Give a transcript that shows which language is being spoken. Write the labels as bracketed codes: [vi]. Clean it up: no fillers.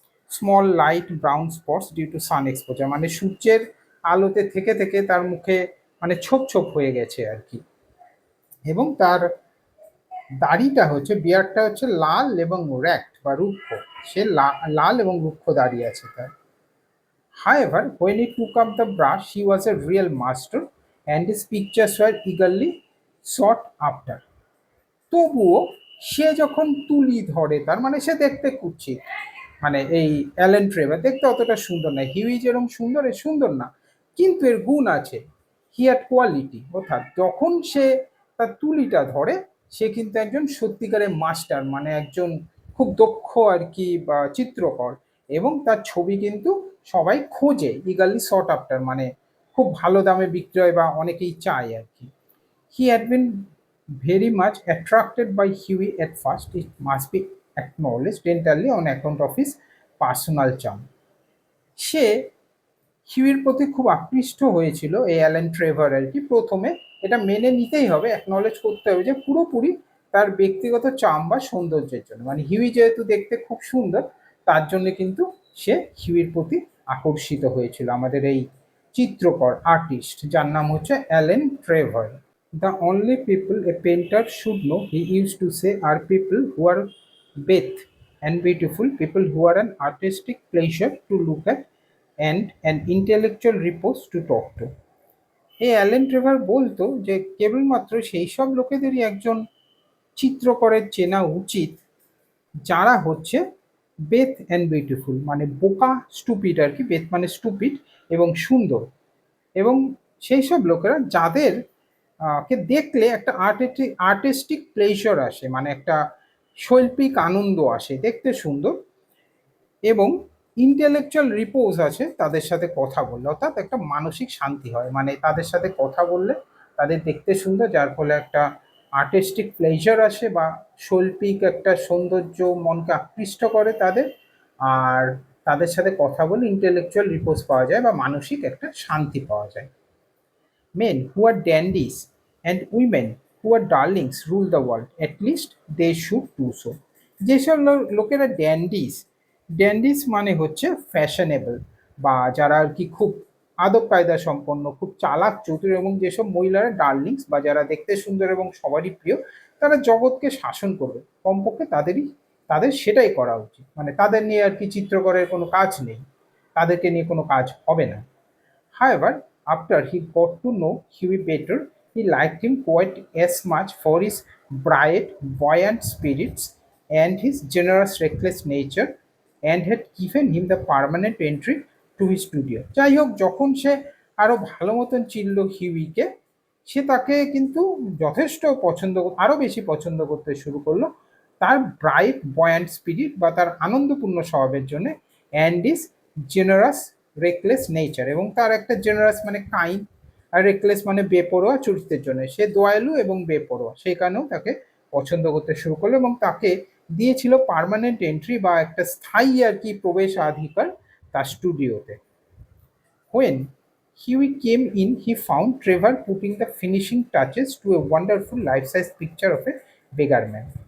[en] small light brown spots due to sun exposure, [bn] মানে সূর্যের আলোতে থেকে থেকে তার মুখে মানে ছোপ ছোপ হয়ে গেছে আর কি, এবং তার দাড়িটা হচ্ছে, বিয়ারটা হচ্ছে লাল এবং র্যাক্ট বা রুক্ষ, সে লাল এবং রুক্ষ দাড়ি আছে তার। [en] However, when he took up the brush, he was a real master and his pictures were eagerly sought after. [bn] তবুও সে যখন তুলি ধরে, তার মানে সে দেখতে কুৎসিত, মানে এই অ্যালেন ট্রেভার দেখতে অতটা সুন্দর না, হিউই যেরকম সুন্দর এ সুন্দর না, কিন্তু এর গুণ আছে, [en] he had quality, [bn] অর্থাৎ যখন সে তার তুলিটা ধরে সে কিন্তু একজন সত্যিকারের মাস্টার, মানে একজন খুব দক্ষ আর কি বা চিত্রকর, এবং তার ছবি কিন্তু সবাই খোঁজে, [en] eagerly sought after, [bn] মানে খুব ভালো দামে বিক্রয় বা অনেকেই চায় আর কি। [en] He had been very much attracted by Huey at first, it must be acknowledged entirely on account of his personal charm. [bn] সে হিউইর প্রতি খুব আকৃষ্ট হয়েছিল এই অ্যালেন ট্রেভার আর কি, প্রথমে এটা মেনে নিতেই হবে, অ্যাকনলেজ করতে হবে যে পুরোপুরি তার ব্যক্তিগত চাম বা সৌন্দর্যের জন্য, মানে হিউই যেহেতু দেখতে খুব সুন্দর তার জন্য কিন্তু সে হিউইর প্রতি আকর্ষিত হয়েছিল, আমাদের এই চিত্রকর আর্টিস্ট যার নাম হচ্ছে Allen Trevor. [en] The only people a painter should know, he used to say, are people who are both and beautiful, people who are an artistic pleasure to look at and an intellectual repose to talk to. [bn] এই Allen Trevor বলতো যে কেবলমাত্র সেই সব লোকেদেরই একজন চিত্রকরের চেনা উচিত যারা হচ্ছে [en] বেথ and beautiful, [bn] মানে বোকা স্টুপিড আর কি, বেথ মানে স্টুপিড এবং সুন্দর, এবং সেই সব লোকেরা যাদের কে দেখলে একটা আর্টিস্টিক প্লেজার আসে, মানে একটা শৈল্পিক আনন্দ আসে, দেখতে সুন্দর, এবং ইন্টেলেকচুয়াল রিপোজ আছে তাদের সাথে কথা বললে, অর্থাৎ একটা মানসিক শান্তি হয়, মানে তাদের সাথে কথা বললে তাদের দেখতে সুন্দর, যার ফলে একটা আর্টিস্টিক প্লেজার আসে বা শৈল্পিক একটা সৌন্দর্য মনকে আকৃষ্ট করে তাদের, আর তাদের সাথে কথা বলে ইন্টেলেকচুয়াল রিপোজ পাওয়া যায় বা মানসিক একটা শান্তি পাওয়া যায়। [en] Men who are dandies and women who are darlings rule the world. At least they should do so. [bn] যেসব লোকেরা ড্যান্ডিস, ড্যান্ডিস মানে হচ্ছে ফ্যাশনেবল বা যারা আর কি খুব আদব কায়দা সম্পন্ন, খুব চালাক চতুর, এবং যেসব মহিলারা ডার্লিংস বা যারা দেখতে সুন্দর এবং সবারই প্রিয়, তারা জগৎকে শাসন করবে, কমপক্ষে তাদের সেটাই করা উচিত, মানে তাদের নিয়ে আর কি চিত্রকরের কোনো কাজ নেই, তাদেরকে নিয়ে কোনো কাজ হবে না। [en] However, after he got to know Huey better, he liked him quite as much for his bright, buoyant spirits and his generous, reckless nature, and had given him the permanent entry to his studio. [bn] যাই হোক, যখন সে আরো ভালো মতন চিনল হিউইকে, সে তাকে কিন্তু যথেষ্ট আরো বেশি পছন্দ করতে শুরু করলো, তার ব্রাইট বয়ান্ট স্পিরিট বা তার আনন্দপূর্ণ স্বভাবের জন্য, [en] and is generous reckless nature, [bn] এবং তার একটা জেনারাস মানে কাইন্ড, আর রেকলেস মানে বেপরোয়া চরিত্রের জন্য, সে দয়ালু এবং বেপরোয়া, সেই কারণেও তাকে পছন্দ করতে শুরু করলো এবং তাকে দিয়েছিল পার্মানেন্ট এন্ট্রি বা একটা স্থায়ী আর কি প্রবেশাধিকার তার স্টুডিওতে। [en] When Huey came in, he found Trevor putting the finishing touches to a wonderful life-size picture of a beggar man.